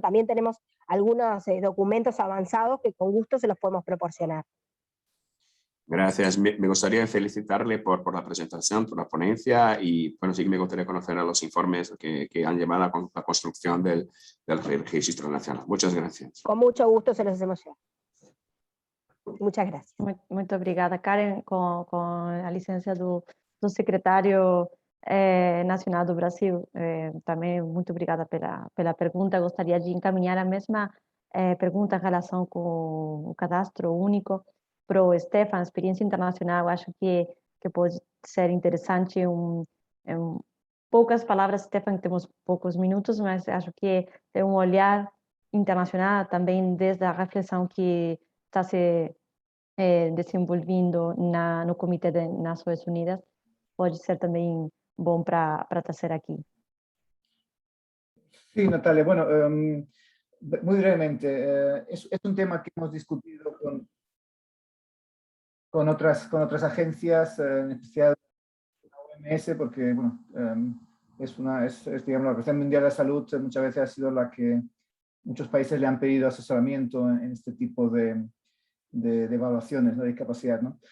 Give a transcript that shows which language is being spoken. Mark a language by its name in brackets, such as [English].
[Spanish] También tenemos algunos documentos avanzados que con gusto se los podemos proporcionar. Gracias. Me gustaría felicitarle por la presentación, por la ponencia y bueno, sí que me gustaría conocer a los informes que han llevado a la construcción del registro nacional. Muchas gracias. Con mucho gusto se los hacemos llegar. Muchas gracias. [Portuguese] Muito obrigada, Karen, com a licença do secretário nacional do Brasil. Também muito obrigada pela pergunta. Gostaria de encaminhar a mesma pergunta em relação com o cadastro único para o Stefan, experiência internacional. Acho que pode ser interessante. Poucas palavras, Stefan, temos poucos minutos, mas acho que tem olhar internacional também desde a reflexão que está se desenvolvendo no Comitê das Nações Unidas. Pode ser também bom para trazer aquí. [Spanish] Sí, Natalia. Bueno, muy brevemente, es un tema que hemos discutido con otras agencias, en especial la OMS, porque bueno, digamos, la Organización Mundial de la Salud muchas veces ha sido la que muchos países le han pedido asesoramiento en este tipo de evaluaciones, ¿no? De discapacidad, ¿no?